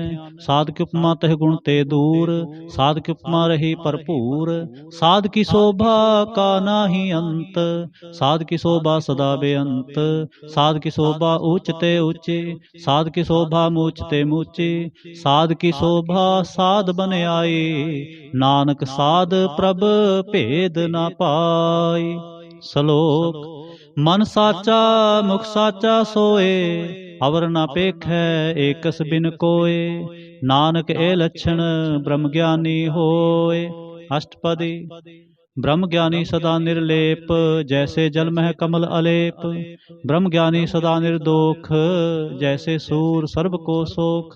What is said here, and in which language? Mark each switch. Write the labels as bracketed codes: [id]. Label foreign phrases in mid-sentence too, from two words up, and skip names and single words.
[bra] साध की उपमा तह गुण ते दूर, साध की उपमा रही भरपूर। साध की शोभा का नाही अंत, साध की शोभा सदा बेअंत। साध की शोभा ऊंच ते ऊंची, साध की शोभा मूच ते मूची। साध की शोभा साध बन आई, नानक साध प्रभ भेद न पाई। श्लोक। मन साचा मुख साचा सोए, अवर न पेखै एकस बिन कोय। नानक ए लक्षण ब्रह्म ज्ञानी होए। अष्टपदी। ब्रह्म ज्ञानी सदा निर्लेप, जैसे जल मह कमल अलेप। ब्रह्म ज्ञानी सदा निर्दोख, जैसे सूर सर्ब को सोख।